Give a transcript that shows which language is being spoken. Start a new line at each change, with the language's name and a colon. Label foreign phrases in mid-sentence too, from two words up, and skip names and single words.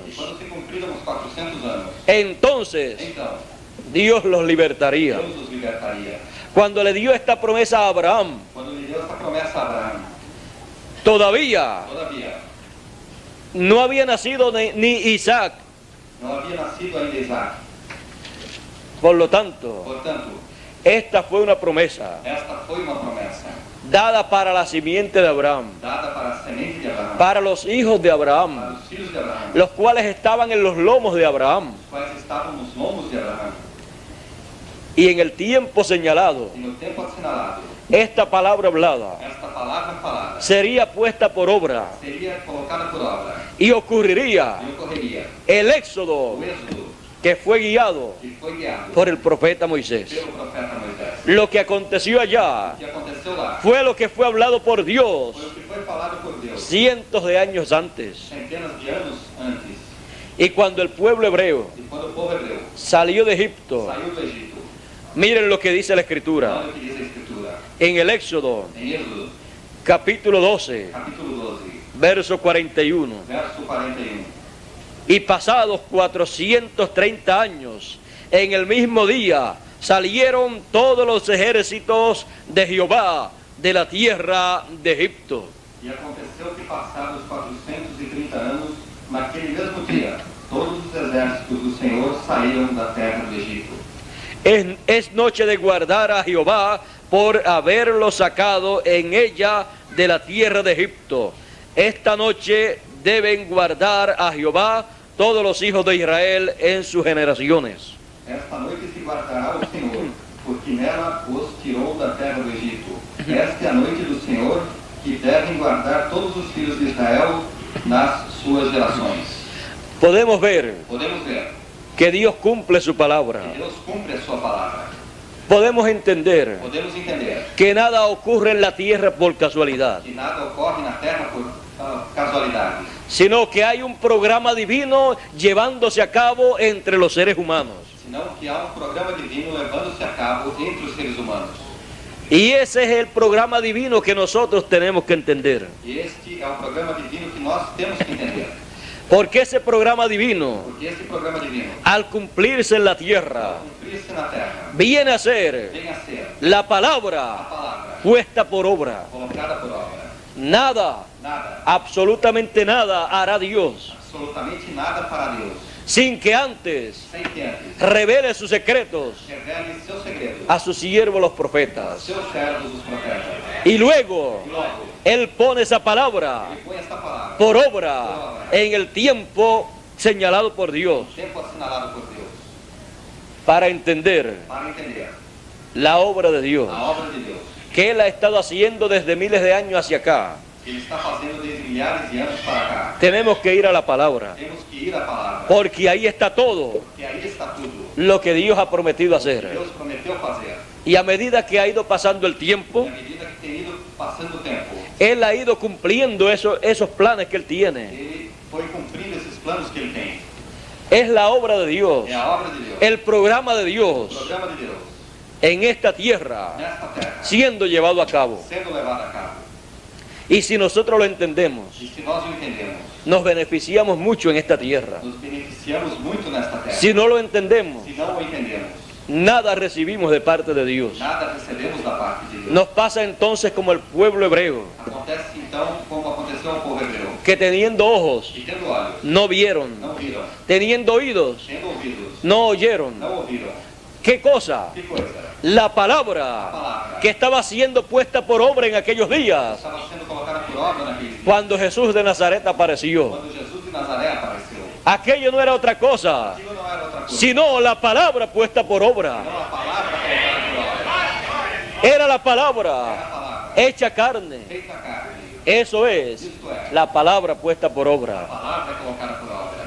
Portuguese: E quando se cumpriram os 400 anos,
Spanish: entonces
Portuguese: então
Spanish: Dios los libertaría.
Portuguese: Deus os libertaria.
Spanish: Cuando le dio esta promesa a Abraham,
Portuguese: Quando lhe deu essa promessa a Abraão,
Spanish: todavía
Portuguese: todavia,
Spanish: no había nacido ni Isaac.
Portuguese: não havia nascido ainda Isaac.
Spanish: Por lo tanto,
Portuguese: Portanto,
Spanish: esta fue una promesa
Portuguese: esta foi uma promessa
Spanish: dada para la simiente de Abraham,
Portuguese: dada para a semente de Abraão,
Spanish: para los hijos de
Portuguese: para
Spanish: Abraham,
Portuguese: os filhos de Abraão,
Spanish: los cuales estaban en los lomos de Abraham.
Portuguese: os quais estavam nos lombos de Abraão.
Spanish: Y en el tiempo señalado,
Portuguese: E no tempo assinalado,
Spanish: esta palabra hablada
Portuguese: esta palavra falada
Spanish: sería puesta por obra
Portuguese: seria colocada por obra
Spanish: y ocurriría
Portuguese: e ocorreria
Spanish: el éxodo
Portuguese: o êxodo
Spanish: que fue guiado
Portuguese: que foi guiado
Spanish: por el profeta Moisés.
Portuguese: pelo profeta Moisés.
Spanish: Lo que aconteció allá
Portuguese: O que aconteceu lá
Spanish: fue lo que fue hablado por Dios
Portuguese: foi o que foi falado por Deus
Spanish: cientos de años antes.
Portuguese: centenas de anos antes.
Spanish: Y cuando el pueblo hebreo
Portuguese: E quando o povo hebreu
Spanish: salió de Egipto,
Portuguese: saiu do Egito,
Spanish: miren lo que dice la Escritura.
Portuguese: olha o que diz a Escritura.
Spanish: En el Éxodo,
Portuguese: Em Êxodo,
Spanish: capítulo 12,
Portuguese: capítulo 12,
Spanish: verso 41.
Portuguese: verso 41.
Spanish: Y pasados 430 años, en el mismo día, salieron todos los ejércitos de Jehová de la tierra de Egipto.
Portuguese: E aconteceu que passados 430 anos, naquele mesmo dia, todos os exércitos do Senhor saíram da terra do Egito.
Spanish: Es noche de guardar a Jehová por haberlo sacado en ella de la tierra de Egipto. Esta noche deben guardar a Jehová todos los hijos de Israel en sus generaciones.
Portuguese: Esta noite se guardará o Senhor, porque nela os tirou da terra do Egito. Esta é a noite do Senhor, que devem guardar todos os filhos de Israel nas suas gerações.
Spanish: Podemos ver
Portuguese: Podemos ver
Spanish: que Dios cumple su palabra.
Portuguese: que Deus cumpre a sua palavra.
Spanish: Podemos entender
Portuguese: Podemos entender
Spanish: que nada ocurre en la tierra por casualidad,
Portuguese: que nada ocorre na terra por casualidades,
Spanish: sino que hay un programa divino llevándose a cabo entre los seres humanos.
Portuguese: senão que há programa divino levando-se a cabo entre os seres humanos.
Spanish: Y ese es el programa divino que nosotros tenemos que entender.
Portuguese: E este é o programa divino que nós temos que entender.
Spanish: Porque ese programa divino,
Portuguese: Porque este programa divino,
Spanish: al cumplirse en la tierra,
Portuguese: ao cumprir-se na terra,
Spanish: viene a ser
Portuguese: vem a ser
Spanish: la
Portuguese: a
Spanish: palabra
Portuguese: palavra
Spanish: puesta por obra.
Portuguese: colocada por obra.
Spanish: Nada,
Portuguese: Nada,
Spanish: absolutamente nada hará Dios
Portuguese: absolutamente nada para Deus,
Spanish: sin que antes
Portuguese: sem que antes
Spanish: revele sus secretos
Portuguese: revele seus segredos
Spanish: a sus siervos los
Portuguese: a
Spanish: profetas.
Portuguese: seus servos, os profetas.
Spanish: Y luego
Portuguese: E logo,
Spanish: Él pone esa palabra
Portuguese: ele põe esta palavra
Spanish: por obra en el tiempo señalado por Dios
Portuguese: tempo assinalado por Deus,
Spanish: para entender
Portuguese: para entender
Spanish: la obra de Dios
Portuguese: a obra de Deus,
Spanish: que Él ha estado haciendo desde miles de años hacia acá.
Portuguese: que ele está fazendo desde milhares de anos para cá.
Spanish: Tenemos que ir a la palabra,
Portuguese: Temos que ir à palavra,
Spanish: porque ahí está todo
Portuguese: porque aí está tudo.
Spanish: lo que Dios ha prometido hacer.
Portuguese: Deus prometeu fazer.
Spanish: Y a medida que ha ido pasando el
Portuguese: E
Spanish: tiempo,
Portuguese: à medida que tem ido passando o tempo,
Spanish: Él ha ido cumpliendo esos planes que Él tiene.
Portuguese: ele foi cumprindo esses planos que ele tem.
Spanish: Es la obra de Dios,
Portuguese: É a obra de Deus,
Spanish: el programa de
Portuguese: o
Spanish: Dios
Portuguese: programa de Deus,
Spanish: en esta tierra
Portuguese: nesta terra,
Spanish: siendo llevado a cabo.
Portuguese: sendo levado a cabo.
Spanish: Y si nosotros lo entendemos,
Portuguese: E se nós o entendemos,
Spanish: nos beneficiamos mucho en esta tierra.
Portuguese: nos beneficiamos muito nesta terra.
Spanish: Si no lo entendemos,
Portuguese: Se não o entendemos,
Spanish: nada recibimos de parte de Dios.
Portuguese: nada recebemos da parte de Deus.
Spanish: Nos pasa entonces como el pueblo hebreo,
Portuguese: Acontece então como aconteceu ao povo hebreu.
Spanish: que teniendo ojos,
Portuguese: E tendo olhos,
Spanish: no vieron,
Portuguese: não viram.
Spanish: teniendo oídos,
Portuguese: Tendo ouvidos,
Spanish: no oyeron.
Portuguese: não ouviram.
Spanish: ¿Qué cosa?
Portuguese: Que coisa?
Spanish: La palabra que estaba siendo puesta por obra en aquellos días,
Portuguese: Estava sendo colocada por obra naqueles dias.
Spanish: cuando Jesús de Nazaret apareció.
Portuguese: Quando Jesus de Nazaré apareceu.
Spanish: Aquello no era otra cosa,
Portuguese: Aquilo não era outra coisa.
Spanish: sino la palabra puesta por obra.
Portuguese: Não a palavra colocada por obra.
Spanish: Era la
Portuguese: Era
Spanish: palabra
Portuguese: a palavra
Spanish: hecha carne.
Portuguese: feita carne.
Spanish: Eso es
Portuguese: Isto é,
Spanish: la palabra puesta por
Portuguese: a
Spanish: obra.
Portuguese: palavra colocada por obra.